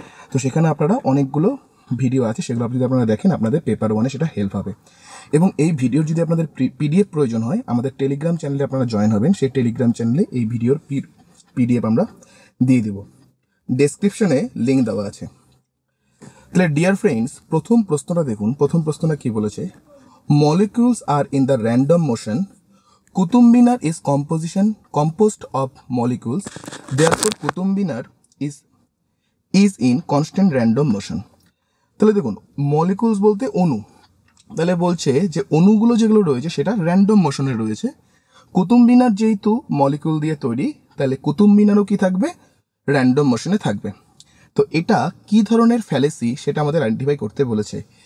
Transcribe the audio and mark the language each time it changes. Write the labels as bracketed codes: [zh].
[bn] তো সেখানে আপনারা অনেকগুলো ভিডিও আছে, সেগুলো যদি আপনারা দেখেন আপনাদের পেপার ওয়ানে সেটা হেল্প হবে। এবং এই ভিডিওর যদি আপনাদের পিডিএফ প্রয়োজন হয় আমাদের টেলিগ্রাম চ্যানেলে আপনারা জয়েন হবেন। সেই টেলিগ্রাম চ্যানেলে এই ভিডিওর পিডিএফ আমরা দিয়ে দেব, ডেসক্রিপশনে লিঙ্ক দেওয়া আছে। তাহলে ডিয়ার ফ্রেন্ডস, প্রথম প্রশ্নটা দেখুন। প্রথম প্রশ্নটা কি বলেছে? [en] Molecules are in the random motion, Kutum Binar is composed of molecules, therefore Kutum Binar is in constant random motion. [bn] তাহলে দেখুন, মলিকিউলস বলতে অণু, তাহলে বলছে যে অণুগুলো যেগুলো রয়েছে সেটা র্যান্ডম মোশনে রয়েছে। কুতুম বিনার যেহেতু মলিকিউল দিয়ে তৈরি, তাহলে কুতুম বিনারও কি থাকবে? র্যান্ডম মোশনে থাকবে। তো এটা কি ধরনের ফ্যালেসি সেটা আমাদের আইডেন্টিফাই করতে বলেছে।